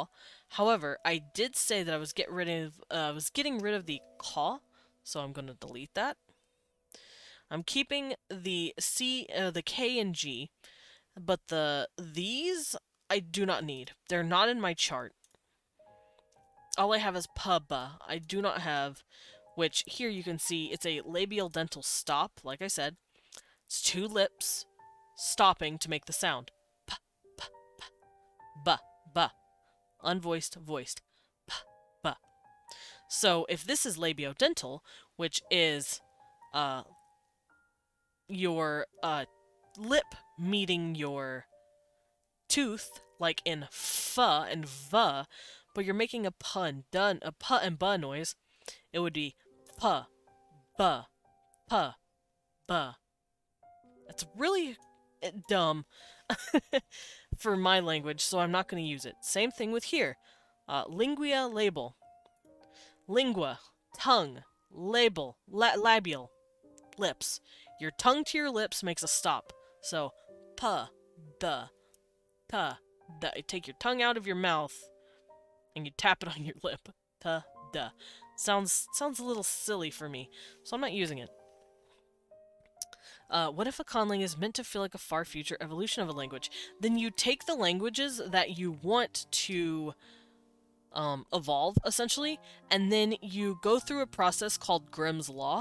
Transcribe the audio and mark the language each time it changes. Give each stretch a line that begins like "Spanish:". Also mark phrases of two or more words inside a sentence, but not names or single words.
English: However, I did say that I was getting rid of the ka, so I'm going to delete that. I'm keeping the C, the K and G, but these I do not need. They're not in my chart. All I have is pa, ba. I do not have, which here you can see it's a labial dental stop, like I said. It's two lips stopping to make the sound. Pa, pa, pa. Ba, ba. Unvoiced, voiced. Pa, ba. So if this is labiodental, which is your lip meeting your tooth, like in fa and va, but you're making a puh and buh noise, it would be puh, buh, puh, buh. It's really dumb for my language, so I'm not going to use it. Same thing with here. Lingua, label. Lingua, tongue. Label, labial, lips. Your tongue to your lips makes a stop. So, puh, duh, puh, duh. You take your tongue out of your mouth and you tap it on your lip. Puh, duh. Sounds a little silly for me, so I'm not using it. What if a conlang is meant to feel like a far future evolution of a language? Then you take the languages that you want to evolve, essentially, and then you go through a process called Grimm's Law.